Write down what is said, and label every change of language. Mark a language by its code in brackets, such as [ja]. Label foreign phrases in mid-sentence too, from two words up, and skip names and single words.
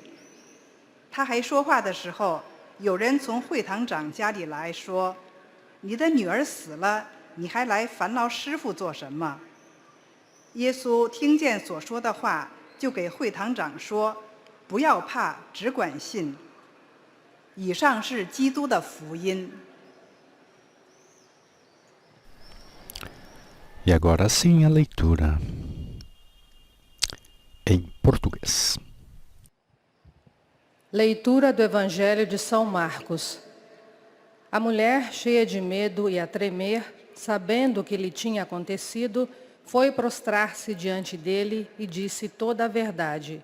[zh] 他还说话的时候，有人从会堂长家里来说：“你的女儿死了，你还来烦劳师傅做什么？” 耶稣听见所说的话，就给会堂长说：“不要怕，只管信。” 以上是基督的福音。 [pt] E agora sim a leitura em português. Leitura do Evangelho de São Marcos. A mulher, cheia de medo e a tremer, sabendo o que lhe tinha acontecido, foi prostrar-se diante dele e disse toda a verdade.